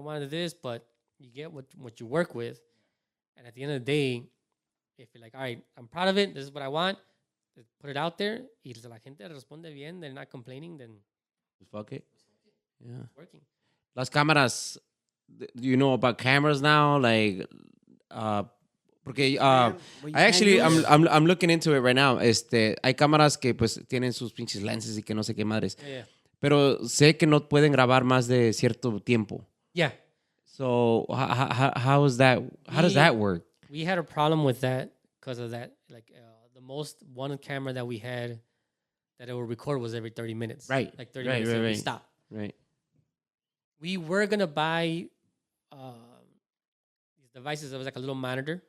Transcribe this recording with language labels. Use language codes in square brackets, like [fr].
[en] I wanted this, but you get what you work with. And at the end of the day, if you're like, all right, I'm proud of it, this is what I want, put it out there. [es] Y si la gente responde bien, [en] they're not complaining, then Fuck it. Yeah. it's working. [es] Las cámaras. [en] Do you know about cameras now? Like, [es] porque [en] I'm looking into it right now. [es] Hay cámaras que pues tienen sus pinches lenses y que no sé qué madres. [en] Yeah. [es] Pero sé que no pueden grabar más de cierto tiempo. [en] Yeah. So how is that? How does that work? We had a problem with that because of that. Like the most one camera that we had that it would record was every 30 minutes. Right. Like 30 minutes. Right. Stop. Right. We were gonna buy these devices. It was like a little monitor